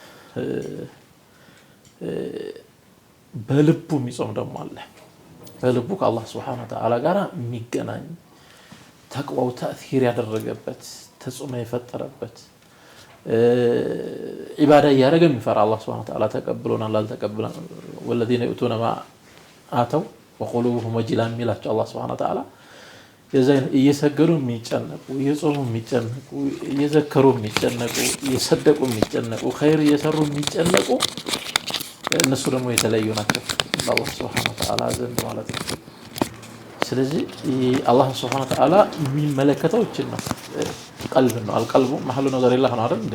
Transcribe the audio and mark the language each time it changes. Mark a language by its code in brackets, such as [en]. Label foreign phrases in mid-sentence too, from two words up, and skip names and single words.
[am] በልቡ የሚጾም ደግሞ አለ። በልቡ ከአላህ [ar] سبحانه وتعالى [am] ጋር የሚገናኝ ተቅዋው ተእሲር ያደረገበት ተጽዕኖ የፈጠረበት ኢባዳ ያደረገ የሚፈራ አላህ [ar] سبحانه وتعالى [am] ተቀብሎናል አልተቀበለን [ar] والذين يؤتون ما آتوا وقلوبهم وجلة [am] የሚላቸው አላህ [ar] سبحانه وتعالى [am] የዘን እየሰገዱ የሚጨነቁ እየጾሙ የሚጨነቁ እየዘከሩ የሚጨነቁ እየሰደቁ የሚጨነቁ ኸይር እየሰሩ የሚጨነቁ እነሱ ደግሞ የተለዩ ናቸው አላህ [ar] سبحانه وتعالى [am] ዘንድ ማለት ነው። ስለዚህ አላህ [ar] سبحانه وتعالى [am] የሚመለከተው እችን ነው ቀልብ ነው። [ar] القلب محل نظر الإله [am] ነው አይደል እንዴ?